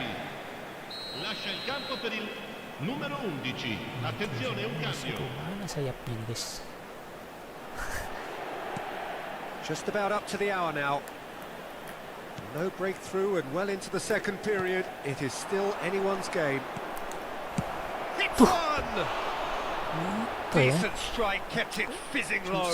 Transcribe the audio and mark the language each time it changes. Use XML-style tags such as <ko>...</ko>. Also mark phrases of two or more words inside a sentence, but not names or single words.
<it>Lascia il campo per il numero 11. Attenzione, un cambio.</it> <id>Mana sayapnya nih guys?</id> <en>Just about up to the hour now. No breakthrough and well into the second period. It is still anyone's game. Hit one! Decent strike, kept it fizzing low.</en>